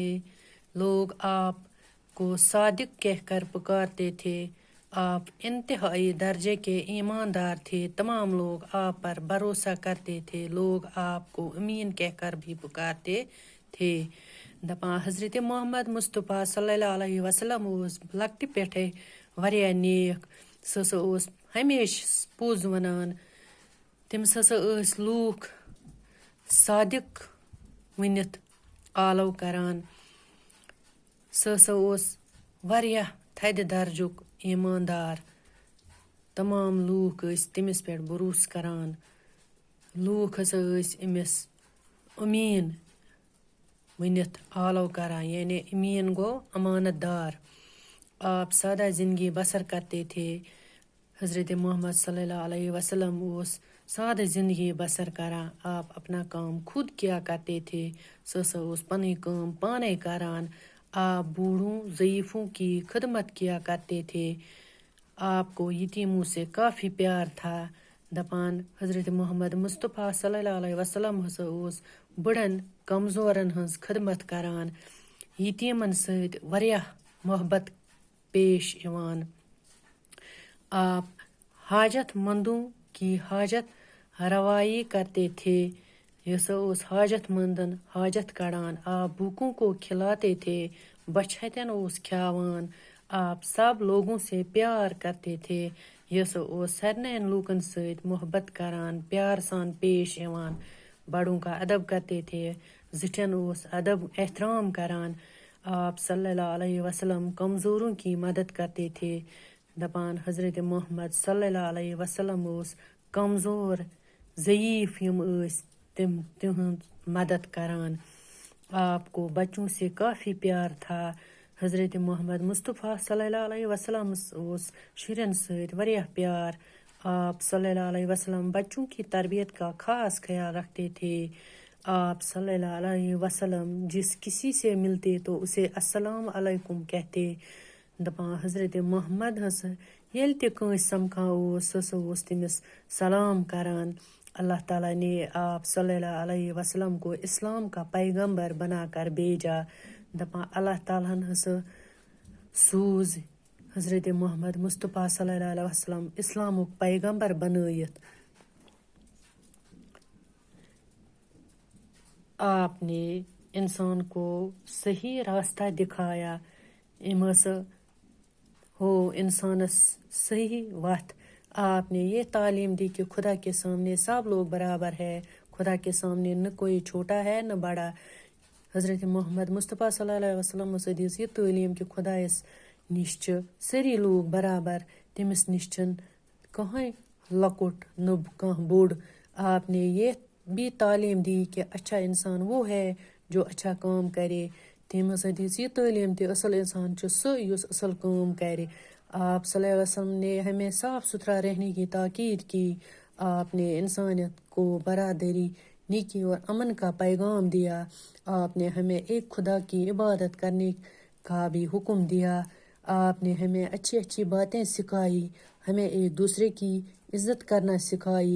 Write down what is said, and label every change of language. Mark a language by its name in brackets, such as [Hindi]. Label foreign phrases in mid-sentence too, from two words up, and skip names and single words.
[Urdu] لوگ آپ کو صادق کہہ کر پکارتے تھے. آپ انتہائی درجے کے ایماندار تھے. تمام لوگ آپ پر بھروسہ کرتے تھے. لوگ آپ کو امین کہہ کر بھی پکارتے تھے. [Kashmiri] دپان حضرت محمد مصطفیٰ [Arabic] صلی اللہ علیہ وسلم [Kashmiri] اوس لکٹہِ پٮ۪ٹھے واریاہ نیک. سُہ ہسا اوس ہمیشہ پوٚز ونان. تٔمِس ہسا ٲسۍ لوٗکھ صادق ؤنِتھ آلو کران. سُہ ہسا اوس واریاہ تھدِ درجُک ایماندار. تمام لوٗکھ ٲسۍ تٔمِس پٮ۪ٹھ بروسہٕ کران. لوٗکھ ہسا ٲسۍ أمِس أمیٖن ؤنِتھ آلو کران. یعنی أمیٖن گوٚو امانت دار. [Urdu] آپ سادہ زندگی بسر کرتے تھے. [Kashmiri] حضرت محمد [Arabic] صلی اللہ علیہ وسلم [Kashmiri] اوس سادہ زندگی بسر کران. [Urdu] آپ اپنا کام خود کیا کرتے تھے. [Kashmiri] سُہ ہسا اوس پنٕنۍ کٲم پانے کران. [Urdu] آپ بوڑھوں ضعیفوں کی خدمت کیا کرتے تھے. آپ کو یتیموں سے کافی پیار تھا. [Kashmiri] دپان حضرت محمد مصطفیٰ [Arabic] صلی اللہ علیہ وسلم [Kashmiri] ہسا اوس بڑن کمزورن ہنز خدمت کران. یتیمن سۭتۍ واریاہ محبت پیش یوان. [Urdu] آپ حاجت مندوں کی حاجت روائی کرتے تھے. [Kashmiri] یہ ہسا اوس حاجت مندن حاجت کڑان. [Urdu] آپ بھوکوں کو کھلاتے تھے. [Kashmiri] بچھتن اوس کھیاوان. [Urdu] آپ سب لوگوں سے پیار کرتے تھے. [Kashmiri] یہ ہسا اوس سارنٕے لوٗکن سۭتۍ محبت کران. پیار سان پیش یوان. [Urdu] بڑوں کا ادب کرتے تھے. [Kashmiri] زٹھین اوس ادب احترام کران. [Urdu] آپ [Arabic] صلی اللہ علیہ وسلم [Urdu] کمزوروں کی مدد کرتے تھے. [Kashmiri] دپان حضرت محمد [Arabic] صلی اللہ علیہ وسلم [Kashmiri] اوس کمزور ضعیف یم ٲسۍ تِہنٛز مدد کران. [Urdu] آپ کو بچوں سے کافی پیار تھا. [Kashmiri] حضرت محمد مصطفیٰ [Arabic] صلی اللہ علیہ وسلم [Kashmiri] اوس شرین سۭتۍ واریاہ پیار. [Urdu] آپ [Arabic] صلی اللہ علیہ وسلم [Urdu] بچوں کی تربیت کا خاص خیال رکھتے تھے. آپ [Arabic] صلی اللہ علیہ وسلم [Urdu] جس کسی سے ملتے تو اسے [Arabic] السلام علیکم [Urdu] کہتے. [Kashmiri] دپان حضرت محمد ہسا ییٚلہِ تہِ کٲنٛسہِ سمکھان اوس سُہ ہسا اوس تٔمِس سلام کران. [Urdu] اللہ تعالیٰ نے آپ [Arabic] صلی اللہ علیہ وسلم [Urdu] کو اسلام کا پیغمبر بنا کر بھیجا. [Kashmiri] دپان اللہ تعالیٰ ہن ہسا سوز حضرت محمد مصطفیٰ [Arabic] صلی اللہ علیہ وسلم [Kashmiri] اسلامک پیغمبر بنٲیِتھ. [Urdu] آپ نے انسان کو صحیح راستہ دکھایا. [Kashmiri] ام ہسا ہو انسانس صحیح وتھ. [Urdu] آپ نے یہ تعلیم دی کہ خدا کے سامنے سب لوگ برابر ہے. خدا کے سامنے نہ کوئی چھوٹا ہے نہ بڑا. [Kashmiri] حضرت محمد مصطفیٰ [Arabic] صلی اللہ علیہ وسلم [Kashmiri] دِژ یہ تعلیٖم کہ خدایس نش چھِ سٲری لوگ برابر. تٔمِس نش چھُنہٕ کٕہٕنۍ لۄکُٹ نہ کانٛہہ بوٚڑ. [Urdu] آپ نے یہ بھی تعلیم دی کہ اچھا انسان وہ ہے جو اچھا کام کرے. [Kashmiri] تٔمۍ ہسا دِژ یہ تعلیم تہِ اصل انسان چھُ سُہ یُس اصل کٲم کرِ. [Urdu] آپ [Arabic] صلی اللہ علیہ وسلم [Urdu] نے ہمیں صاف ستھرا رہنے کی تاکید کی. آپ نے انسانیت کو برادری نیکی اور امن کا پیغام دیا. آپ نے ہمیں ایک خدا کی عبادت کرنے کا بھی حکم دیا. آپ نے ہمیں اچھی اچھی باتیں سکھائی. ہمیں ایک دوسرے کی عزت کرنا سکھائی.